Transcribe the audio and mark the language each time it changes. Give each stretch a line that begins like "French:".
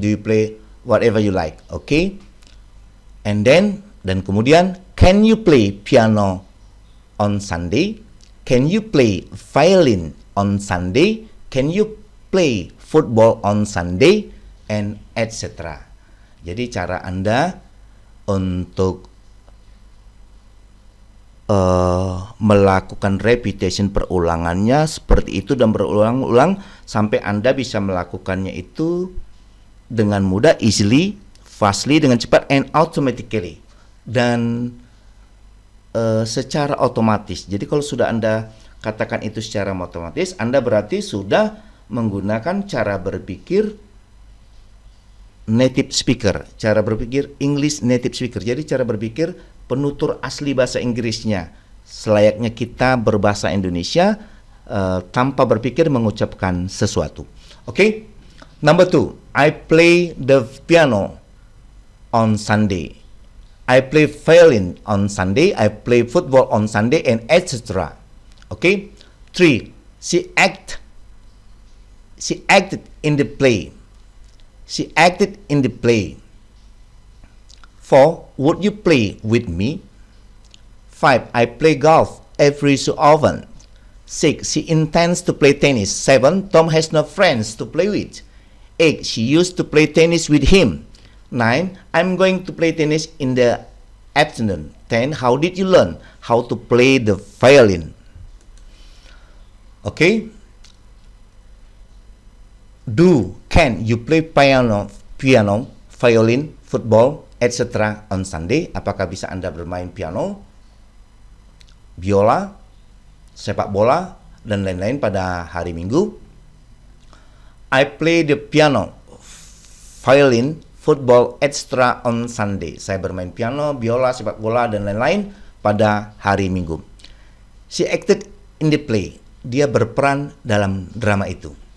English: Do you play whatever you like? Okay? And then,
Indonesian: dan kemudian,
English: can you play piano on Sunday? Can you play violin on Sunday? Can you play football on Sunday? And etc.
Indonesian: Jadi cara Anda untuk melakukan
English: repetition
Indonesian: perulangannya seperti itu dan berulang-ulang sampai Anda bisa melakukannya itu dengan mudah,
English: easily, fastly,
Indonesian: dengan cepat,
English: and automatically.
Indonesian: Dan secara otomatis. Jadi kalau sudah Anda katakan itu secara otomatis, Anda berarti sudah menggunakan cara berpikir native speaker, cara berpikir English native speaker. Jadi cara berpikir penutur asli bahasa Inggrisnya, selayaknya kita berbahasa Indonesia tanpa berpikir mengucapkan sesuatu.
English: Okay? Number 2, I play the piano on Sunday. I play violin on Sunday. I play football on Sunday, and etc. Okay? 3, she acted in the play. She acted in the play. 4, would you play with me? 5, I play golf every so often. 6, she intends to play tennis. 7, Tom has no friends to play with. 8, she used to play tennis with him. 9, I'm going to play tennis in the afternoon. 10, how did you learn how to play the violin? Okay? Can you play piano, violin, football, etc. on Sunday?
Indonesian: Apakah bisa Anda bermain piano, biola, sepak bola, dan lain-lain pada hari Minggu?
English: I play the piano, violin, football, etc. on Sunday.
Indonesian: Saya bermain piano, biola, sepak bola, dan lain-lain pada hari Minggu.
English: She acted in the play.
Indonesian: Dia berperan dalam drama itu.